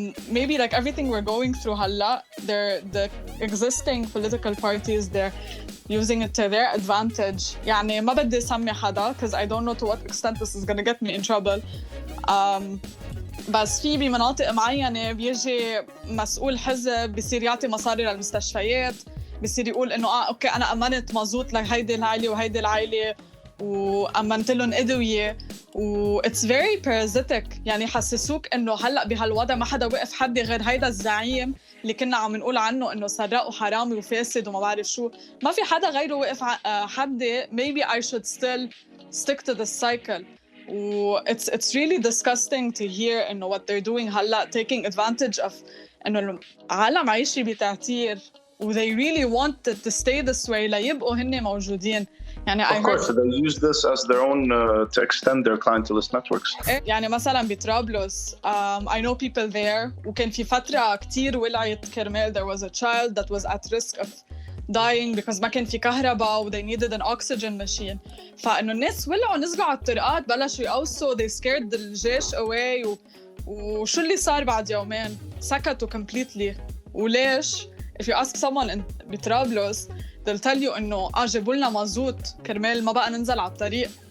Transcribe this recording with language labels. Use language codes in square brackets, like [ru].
[en] Maybe like everything we're going through هلا, the existing political parties, they're using it to their advantage. [ar] يعني ما بدي سمي حدا [en] because I don't know to what extent this is gonna get me in trouble. [ar] بس في بمناطق معينة بيجي مسؤول حزب بيصير يعطي مصاري للمستشفيات، بيصير يقول إنه أوكي أنا أمنت مازوت لهيدي العائلة وهيدي العائلة وأمنت لهم أدوية [en] it's very parasitic. [ar] يعني حسسوك إنه هلأ بهالوضع ما حدا وقف حدي غير هيدا الزعيم اللي كنا عم نقول عنه إنه سرق وحرامي وفاسد وما بعرف شو. ما في حدا غيره وقف حدي. [en] Maybe I should still stick to the cycle. It's really disgusting to hear إنه what they're doing هلأ, taking advantage of إنه [ar] العالم عايشة بتعتير [en] they really want it to stay this way [ar] ليبقوا هن موجودين. يعني [en] of course, they use this as their own to extend their clientelist networks. [ar] يعني مثلا بطرابلس [en] I know people there [ar] وكان في فترة كتير ولعت كرمال [en] there was a child that was at risk of dying because [ar] ما كان في كهرباء [en] و they needed an oxygen machine. [ar] فإنه الناس ولعوا نزلوا على الطرقات بلشوا يقوصوا [en] they scared [ar] الجيش away وشو اللي صار بعد يومين؟ سكتوا completely. وليش؟ [en] If you ask someone in بطرابلس they'll tell you [ar] إنه جابوا لنا مازوت كرمال ما بقى ننزل على الطريق.